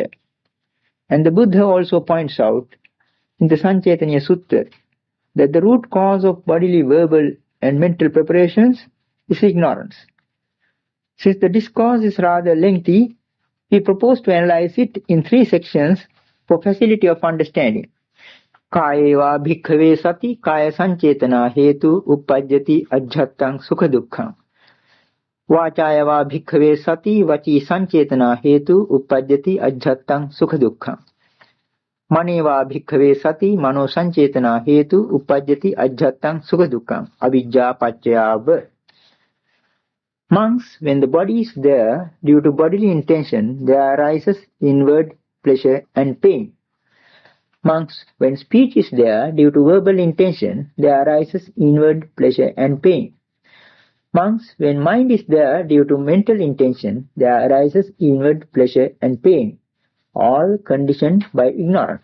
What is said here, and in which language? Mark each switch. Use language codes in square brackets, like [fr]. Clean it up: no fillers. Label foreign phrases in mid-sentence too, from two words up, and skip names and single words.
[en] And the Buddha also points out in the Sancetanya Sutta that the root cause of bodily, verbal and mental preparations is ignorance. Since the discourse is rather lengthy, we propose to analyze it in three sections for facility of understanding. [pi] Kājeva bhikkhave sati kaya sancetana hetu uppajjati ajjhattang sukha dukkham. Vācāyava bhikkhave sati vaci sancetana hetu uppajjati ajjhattang sukha dukkham. Maneva bhikkhave sati mano sancetana hetu uppajjati ajjhattang sukha dukkham. Avijja paccaya. [en] Monks, when the body is there, due to bodily intention, there arises inward pleasure and pain. Monks, when speech is there, due to verbal intention, there arises inward pleasure and pain. Monks, when mind is there, due to mental intention, there arises inward pleasure and pain, all conditioned by ignorance.